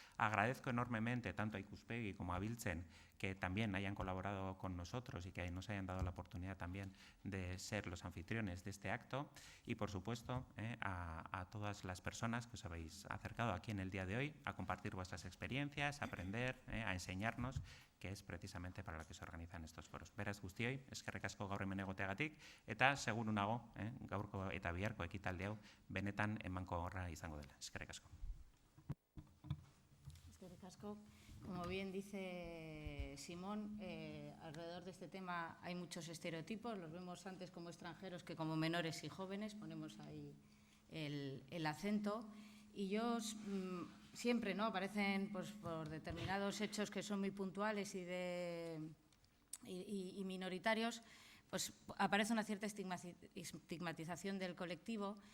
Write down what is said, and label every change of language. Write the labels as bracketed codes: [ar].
[es] Agradezco enormemente tanto a Ikuspegi como a Biltzen que también hayan colaborado con nosotros y que nos hayan dado la oportunidad también de ser los anfitriones de este acto, y por supuesto a todas las personas que os habéis acercado aquí en el día de hoy a compartir vuestras experiencias, a aprender, a enseñarnos, que es precisamente para lo que se organizan estos foros. [eu] Beraz guztioi, eskerrik asko gaur hemen egoteagatik, eta seguru nago, gaurko eta biharko ekitaldi hau benetan emankorra izango dela. Eskerrik asko. Eskerrik asko. [es] Como bien dice Simón, alrededor de este tema hay muchos estereotipos, los vemos antes como extranjeros que como menores y jóvenes, ponemos ahí el acento, y ellos siempre, ¿no?, aparecen pues, por determinados hechos que son muy puntuales y minoritarios, pues aparece una cierta estigmatización del colectivo.